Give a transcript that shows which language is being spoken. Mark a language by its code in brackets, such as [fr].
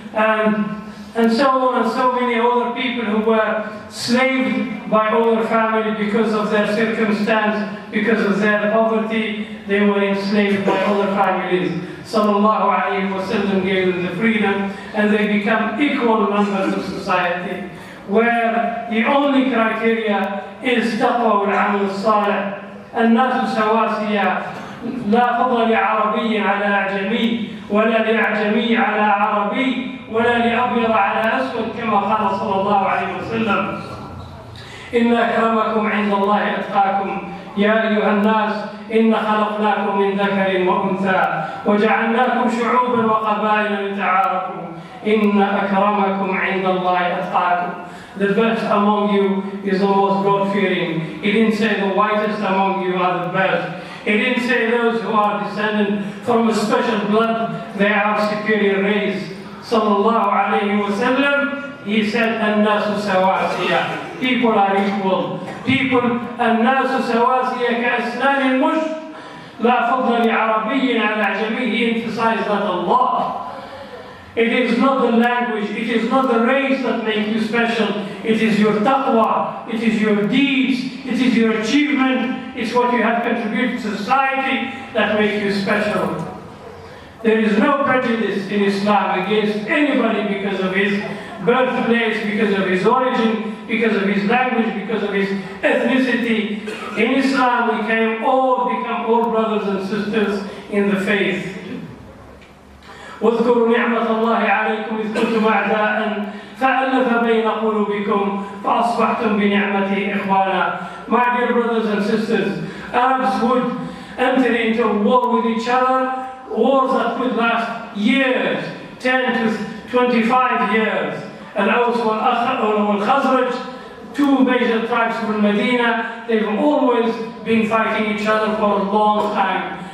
[en] And so on, and so many other people who were slaved by other family because of their circumstance, because of their poverty, they were enslaved by other families. Sallallahu alayhi wa sallam gave them the freedom, and they become equal members of society, where the only criteria is taqwa wal-amal as-salih. [ar] الناس سواسية لا فضل لعربي على أعجمي ولا لأعجمي على عربي ولا لأبيض على أسود، كما قال صلى الله عليه وسلم إن أكرمكم عند الله أتقاكم يا أيها الناس إن خلقناكم من ذكر وأنثى وجعلناكم شعوبا وقبائل لتعارفوا إن أكرمكم عند الله أتقاكم. [en] The best among you is the most God-fearing. He didn't say the whitest among you are the best. He didn't say those who are descended from a special blood, they are superior race. Sallallahu alayhi wa sallam, he said, [ar] الناس سواسية. [en] People are equal. [ar] People, الناس سواسية كأسنان المشط. لا فضل لعربي على أعجمي. [en] He emphasized that Allah. It is not the language, it is not the race that makes you special. It is your taqwa, it is your deeds, it is your achievement, it's what you have contributed to society that makes you special. There is no prejudice in Islam against anybody because of his birthplace, because of his origin, because of his language, because of his ethnicity. In Islam we become all brothers and sisters in the faith. [ar] واذكروا نعمة الله عليكم إذ كنتم أعداء فألف بين قلوبكم فأصبحتم بنعمته إخوانا. [en] My dear brothers and sisters, Arabs would enter into war with each other, wars that would last years, 10 to 25 years. Al-Aws wal-Khazraj, two major tribes from Medina, they've always been fighting each other for a long time.